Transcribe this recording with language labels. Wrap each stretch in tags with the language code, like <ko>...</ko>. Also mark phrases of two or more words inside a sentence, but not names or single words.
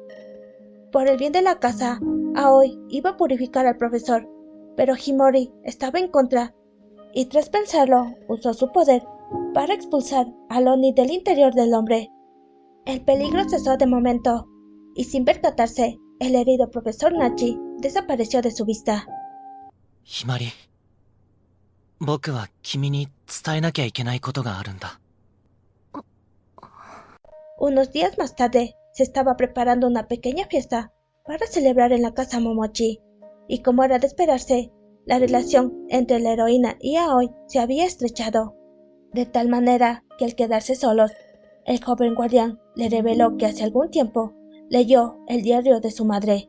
<es>Por el bien de la casa, Aoi iba a purificar al profesor, pero Himori estaba en contra, y tras pensarlo, usó su poder para expulsar al Oni del interior del hombre. El peligro cesó de momento, y sin percatarse, el herido profesor Nachi desapareció de su vista.</es> <ja>ひまり、僕は君に伝えなきゃいけないことがあるんだ。</ja> <es>Unos días más tarde, se estaba preparando una pequeña fiesta para celebrar en la casa Momochi, y como era de esperarse, la relación entre la heroína y Aoi se había estrechado, de tal manera que al quedarse solos, el joven guardián le reveló que hace algún tiempo leyó el diario de su madre.</es>